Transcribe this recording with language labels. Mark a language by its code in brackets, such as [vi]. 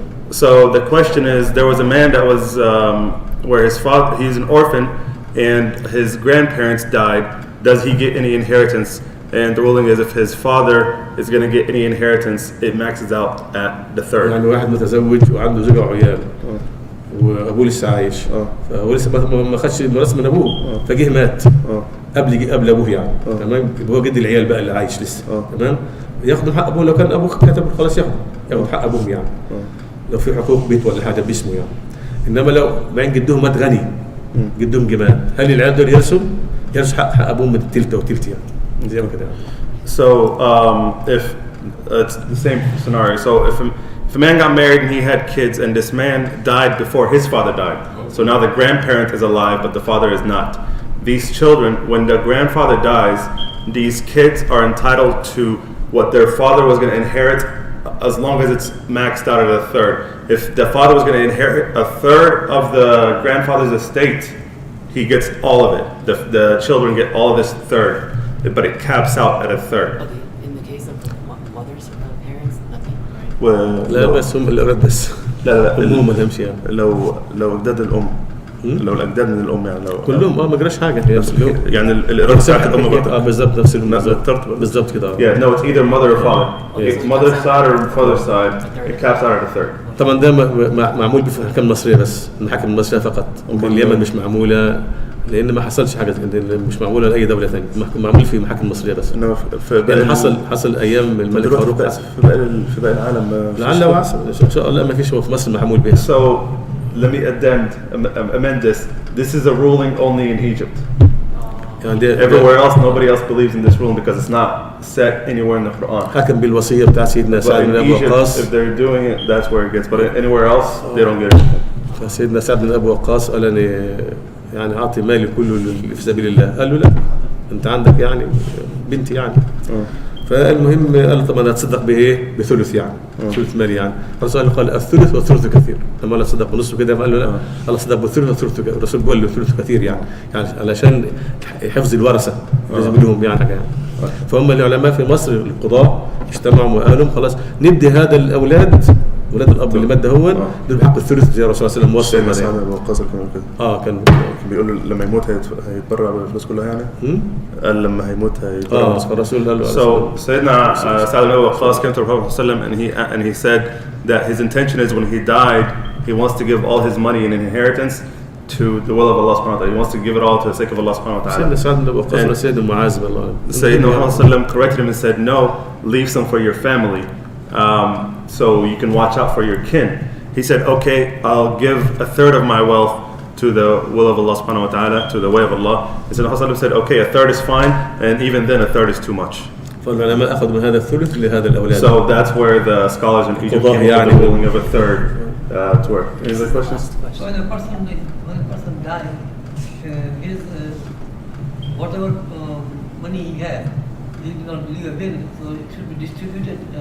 [en] So the question is, there was a man that was where his father, he's an orphan, and his grandparents died. Does he get any inheritance? And the ruling is, if his father is going to get any inheritance, it maxes out at the third. [ar] يعني واحد متزوج وعنده زوجة وعيال وأبوه لسه عايش فهو لسه ما خدش الميراث من أبوه فجه مات قبل أبوه يعني تمام هو جد العيال بقى اللي عايش لسه تمام ياخدوا حق أبوه لو كان أبوه كتب خلاص ياخد حق أبوهم يعني لو في حقوق بيت ولا حاجة باسمه يعني إنما لو بعدين جدهم مات غني جدهم جمال هل العيال دول يرثوا حق أبوهم من التلت أو تلت يعني زي ما كده يعني. [en] So if it's the same scenario. So if a man got married and he had kids and this man died before his father died, so now the grandparent is alive but the father is not. These children, when the grandfather dies, these kids are entitled to what their father was going to inherit, as long as it's maxed out at a third. If the father was going to inherit a third of the grandfather's estate, he gets all of it. The children get all of this third, but it caps out at a third. Okay, in the case of the mothers or parents, nothing, right? [ar] لا بس هم الأولاد بس. لا الأم ما لهمش يعني. لو أجداد الأم، لو الأجداد من الأم يعني لو كلهم ما جراش حاجة يعني الإرادة بتاعت الأم برضه. بالظبط نفس بالظبط كده. [en] Yeah, no, it's either mother or father. Yes. Mother's side or father's side, it caps out at a third. [ar] طبعا ده معمول في الحكم المصرية بس، المحاكم المصرية فقط. ممكن اليمن مش معمولة لأن ما حصلش حاجة مش معمولة لأي دولة ثانية، معمول في محاكم مصرية بس. إنه يعني حصل أيام الملك فاروق. في باقي العالم لعل وعسى إن شاء الله ما فيش هو في مصر معمول بها. [en] So let me amend this. This is a ruling only in Egypt. Everywhere else, nobody else believes in this ruling because it's not set anywhere in the Quran. [ar] حكم بالوصية بتاع سيدنا سعد بن أبي وقاص. [en] If they're doing it, that's where it gets. But anywhere else, they don't get it. [ar] فسيدنا سعد بن أبي وقاص قال أنا يعني أعطي مالي كله في سبيل الله. قال له لا، أنت عندك يعني بنتي يعني. فالمهم قال طب أنا أتصدق بإيه؟ بثلث يعني، ثلث مالي يعني. الرسول قال الثلث والثلث كثير. لما لا تصدق بنصه كده قال له لا، قال أصدق بالثلث والثلث كثير. الرسول قال له الثلث كثير يعني علشان حفظ الورثة لازم لهم يعني حاجة يعني. فهم العلماء في مصر القضاة اجتمعوا وقالوا خلاص ندي هذا الأولاد ولاد الاب اللي مات هون دول بحق الثلث زي الرسول صلى الله عليه وسلم. سعد بن وقاص كان كده. كان بيقول له لما يموت هيتبرع بالفلوس كلها يعني. قال لما هيموت هيتبرع. الرسول قال له. [en] So سيدنا سعد بن وقاص came to the Prophet [ar] صلى الله عليه وسلم [en] and he said that his intention is when he died he wants to give all his money in inheritance to the will of Allah subhanahu wa ta'ala. He wants to give it all to the sake of Allah subhanahu wa ta'ala. [ar] سيدنا سعد بن وقاص وسيدنا معاذ بالله. [en] Sayyidina Muhammad [ar] صلى الله عليه وسلم [en] corrected him and said no, leave some for your family. So you can watch out for your kin. He said, okay, I'll give a third of my wealth to the will of Allah subhanahu wa ta'ala, to the way of Allah. He said, okay, a third is fine, and even then a third is too much. [ar] فالعلماء أخذوا من هذا الثلث لهذا الأولاد. [en] So that's where the scholars in Egypt came to the ruling of a third to work. Any other questions? So when a person dies, his whatever money he has, he did not leave a will, so it should be distributed